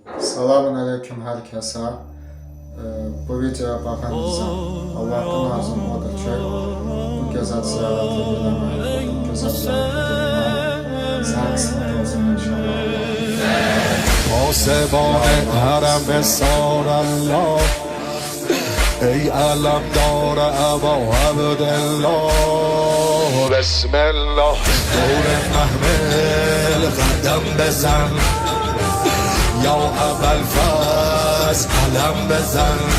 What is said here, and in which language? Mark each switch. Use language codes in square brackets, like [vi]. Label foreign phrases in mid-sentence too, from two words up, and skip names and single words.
[tr] Selamun aleyküm herkese. [az] Bu videoya baxanınıza Allah'ın azim odur ki, bu gözəl ziyarəti eləmək, bu gözəl ziyarəti sənin qismət olsun inşallah. [fa] پاسبان حرم سار الله ای علمدار ابا عبدالله بسم الله دور محمل قدم بزن یا ابوالفضل علم بزن